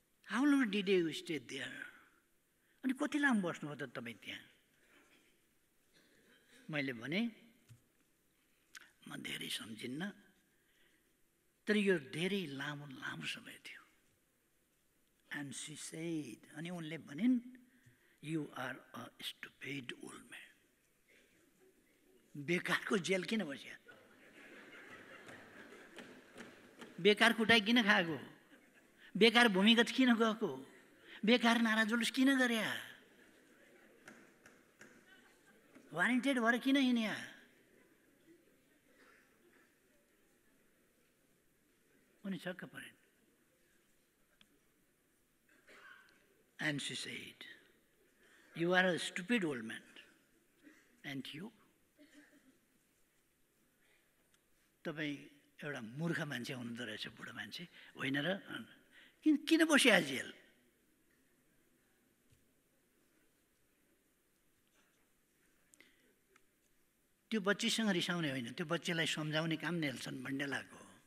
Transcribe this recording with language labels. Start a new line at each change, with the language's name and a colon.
English: How long did you stay there?
Nepali: अनि कति लामो बस्नु हो त तपाईँ त्यहाँ? मैले भने, म धेरै सम्झिन्न, तर यो धेरै लामो लामो समय थियो।
English: And she said,
Nepali: अनि उनले भनिन्,
English: you are a stupid old man.
Nepali: बेकारको जेल किन बस्या? बेकार कुटाइ किन खाएको? बेकार भूमिगत किन गएको? बेकार नारा जुलुस किन गर्या? वारेन्टेड भएर किन हिँड्या? उनी छक्क परिन्।
English: And she said, you are a stupid old man. And you?
Nepali: तपाईँ एउटा मूर्ख मान्छे हुनुहुँदो रहेछ, बुढो मान्छे होइन र? किन बस्या जेल? त्यो बच्चीसँग रिसाउने होइन, त्यो बच्चीलाई सम्झाउने काम नेल्सन मण्डेलाको हो।